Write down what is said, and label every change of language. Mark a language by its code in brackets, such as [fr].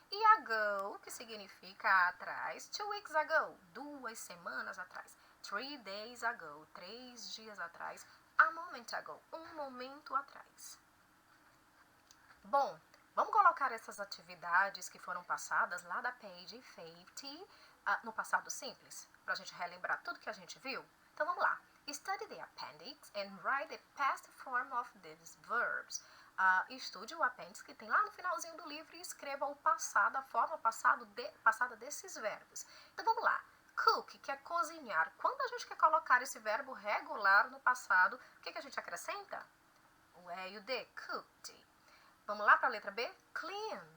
[pt] E ago, que significa atrás, [en] 2 weeks ago, [pt] 2 semanas atrás, [en] 3 days ago, [pt] 3 dias atrás, [en] a moment ago, [pt] um momento atrás. Bom, vamos colocar essas atividades que foram passadas lá da page 50 no passado simples, para a gente relembrar tudo que a gente viu? Então vamos lá. [en] Study the appendix and write the past form of these verbs. [pt] Estude o apêndice que tem lá no finalzinho do livro e escreva o passado, a forma passada desses verbos. Então vamos lá. Cook, que é cozinhar. Quando a gente quer colocar esse verbo regular no passado, o que a gente acrescenta? O E e o D. Cooked. Vamos lá para a letra B? Clean.